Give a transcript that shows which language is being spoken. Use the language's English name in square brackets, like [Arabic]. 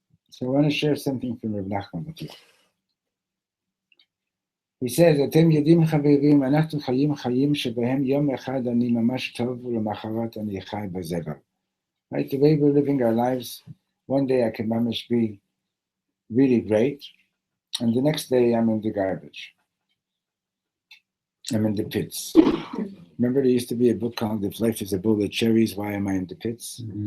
[English] So I want to share something from Reb Nachman with you. He says, [Hebrew] אתם יודעים חברים, אנחנו חיים חיים שבהם יום אחד אני ממש טוב ולמחרת אני חי בזבל. [English] Right, the way we're living our lives, one day I can mamish be really great, and the next day I'm in the garbage. I'm in the pits. Remember there used to be a book called If Life is a Bowl of Cherries, Why Am I in the Pits?